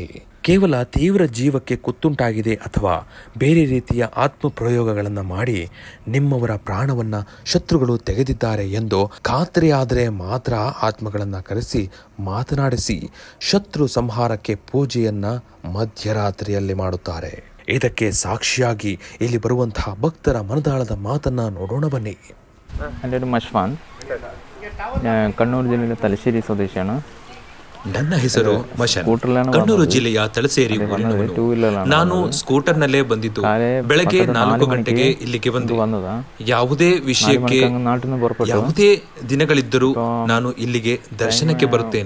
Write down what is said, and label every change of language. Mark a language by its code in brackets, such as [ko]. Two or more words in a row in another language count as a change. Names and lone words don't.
[kn] ಕೇವಲ ತೀವ್ರ ಜೀವಕ್ಕೆ ಕುತ್ತುಂಟಾಗಿದೆ ಅಥವಾ ಬೇರೆ ರೀತಿಯ ಆತ್ಮ ಪ್ರಯೋಗಗಳನ್ನು ಮಾಡಿ ನಿಮ್ಮವರ ಪ್ರಾಣವನ್ನ ಶತ್ರುಗಳು ತೆಗೆದಿದ್ದಾರೆ ಎಂದು ಖಾತ್ರಿಯಾದರೆ ಮಾತ್ರ ಆತ್ಮಗಳನ್ನು ಕರೆಸಿ ಮಾತನಾಡಿಸಿ ಶತ್ರು ಸಂಹಾರಕ್ಕೆ ಪೂಜೆಯನ್ನ ಮಧ್ಯರಾತ್ರಿಯಲ್ಲಿ ಮಾಡುತ್ತಾರೆ. ಇದಕ್ಕೆ ಸಾಕ್ಷಿಯಾಗಿ ಇಲ್ಲಿ ಬರುವಂತಹ ಭಕ್ತರ ಮನದಾಳದ ಮಾತನ್ನ ನೋಡೋಣ ಬನ್ನಿ. [ml] എൻ്റെ പേര് മഷ്ഫാൻ, കണ്ണൂർ ജില്ലയിലെ തലശ്ശേരി സ്വദേശിയാണ്. [kn] ನನ್ನ ಹೆಸರು ಮಶನ್, ಕಣ್ಣೂರು ಜಿಲ್ಲೆಯ ತಲಸೇರಿ ಊರಿನವನು. ನಾನು ಸ್ಕೂಟರ್ನಲ್ಲೇ ಬಂದಿದ್ದು. ಬೆಳಗ್ಗೆ 4 ಗಂಟೆಗೆ ಇಲ್ಲಿಗೆ ಬಂದೆ. ಯಾವುದೇ ವಿಷಯಕ್ಕೆ ಯಾವುದೇ ದಿನಗಳಿದ್ದರೂ ನಾನು ಇಲ್ಲಿಗೆ ದರ್ಶನಕ್ಕೆ ಬರುತ್ತೇನೆ.